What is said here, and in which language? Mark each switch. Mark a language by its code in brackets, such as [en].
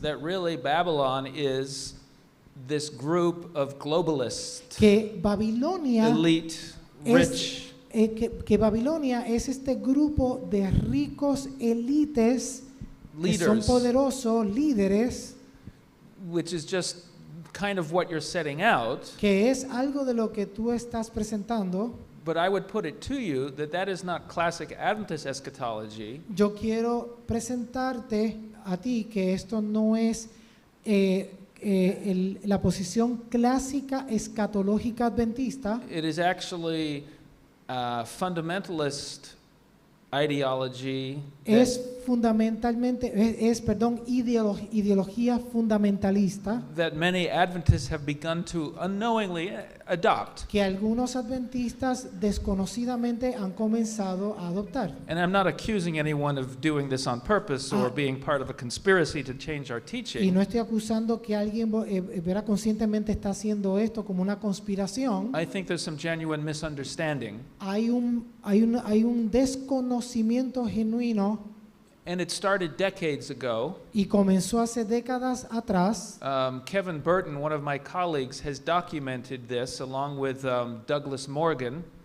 [en] that really Babylon is this group of globalists, [es] que Babilonia [en] elite, rich, [es] que Babilonia es este grupo de ricos élites que son [en] leaders, [es] poderosos, líderes, [en] which is just kind of what you're setting out. [es] que es algo de lo que tú estás presentando. [en] But I would put it to you that that is not classic Adventist eschatology. [es] Yo quiero presentarte a ti que esto no es la posición clásica escatológica adventista. [en] It is actually fundamentalist ideology [es] Es fundamentalmente, ideología fundamentalista [en] that many Adventists have begun to unknowingly adopt. [es] que algunos adventistas desconocidamente han comenzado a adoptar. [en] And I'm not accusing anyone of doing this on purpose or being part of a conspiracy to change our [es] Y [en] teaching. [es] no estoy acusando que alguien conscientemente está haciendo esto como una conspiración. [en] I think there's some genuine misunderstanding. [es] Hay un desconocimiento genuino [en] And it started decades ago. [es] y comenzó hace décadas atrás. [en] Kevin Burton, one of my colleagues, has documented this along with Douglas Morgan.